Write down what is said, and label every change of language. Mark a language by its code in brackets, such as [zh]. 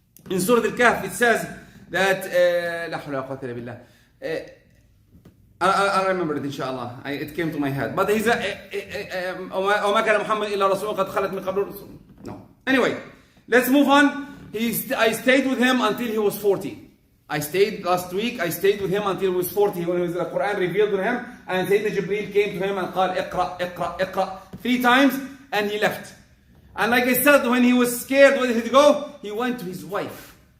[en] In Surah Al-Kahf it says that [ar] لا حول ولا قوة إلا بالله. [en] I'll remember it inshallah. It came to my head. But he's [ar] وما كان محمد إلا رسول قد خلت من قبل الرسل. [en] No. Anyway, let's move on. I stayed with him until he was 40. Last week I stayed with him until he was 40 when the Quran revealed to him and Sayyidina Jibreel came to him and [ar] قال اقرأ [en] 3 times and he left. And like I said, when he was scared, where did he go? He went to his wife.